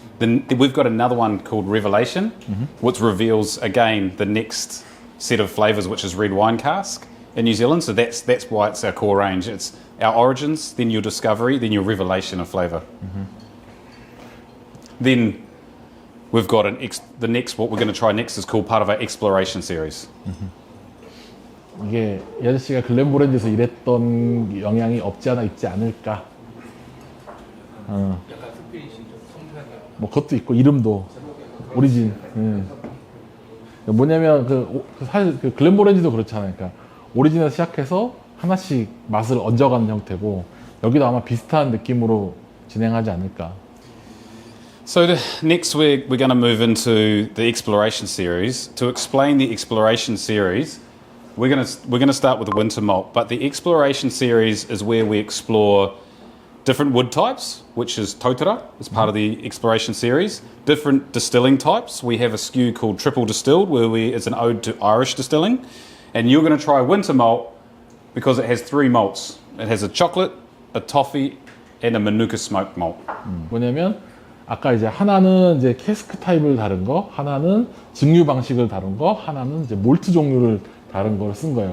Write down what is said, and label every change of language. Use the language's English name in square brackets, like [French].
[English] Then we've got another one called Revelation, which reveals again the next set of flavours, which is red wine cask in New Zealand. So that's why it's our core range. It's our Origins, then your Discovery, then your Revelation of flavour. Then we've got the next. What we're going to try next is called part of our Exploration series. [Korean] 이게 이 아저씨가 글렌모렌지에서 일했던 영향이 없지 않아 있지 않을까. 약간 스피릿이 좀 성탄이 뭐 그것도 있고 이름도 오리진. 뭐냐면 사실 그 글렌모렌지도 그렇잖아요. 그러니까 오리진에서 시작해서 하나씩 맛을 얹어가는 형태고 여기도 아마 비슷한 느낌으로 진행하지 않을까. [English] So next we're going to move into the exploration series. To explain the exploration series, we're going to start with the winter malt, but the exploration series is where we explore different wood types, which is totara, as part of the exploration series. Different distilling types. We have a SKU called Triple Distilled, it's an ode to Irish distilling. And you're going to try winter malt because it has 3 malts. It has a chocolate, a toffee, and a manuka smoked malt. [Korean] 뭐냐면 아까 이제 하나는 이제 캐스크 타입을 다른 거, 하나는 증류 방식을 다른 거, 하나는 이제 몰트 종류를 다른 걸 쓴 거예요.